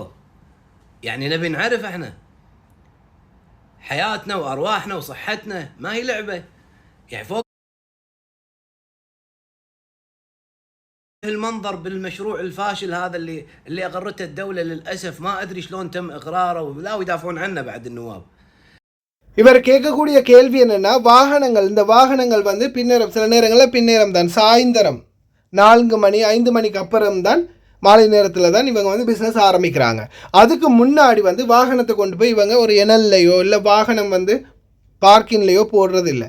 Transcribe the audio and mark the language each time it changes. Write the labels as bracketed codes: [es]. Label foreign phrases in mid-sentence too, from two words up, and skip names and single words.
[ar] يعني نبي نعرف احنا حياتنا وارواحنا وصحتنا ما هي لعبة. يعني فوق المنظر بالمشروع الفاشل هذا اللي اقرته الدولة، للأسف ما ادري شلون تم اقراره ولا يدافعون عنه بعد النواب. [ta] இவர் கேட்கக்கூடிய கேள்வி என்னன்னா, இந்த வாகனங்கள் பின்னேறம், சில நேரங்களில் பின்னேறம் தான், சாயந்தரம் 4 மணி 5 மணிக்கு அப்புறம் தான், மாலை நேரத்தில் தான் இவங்க பிஸ்னஸ் ஆரம்பிக்கிறாங்க. அதுக்கு முன்னாடி வாகனத்தை கொண்டு போய் இவங்க ஒரு இணல்லையோ இல்லை வாகனம் பார்க்கிங்லேயோ போடுறது இல்லை.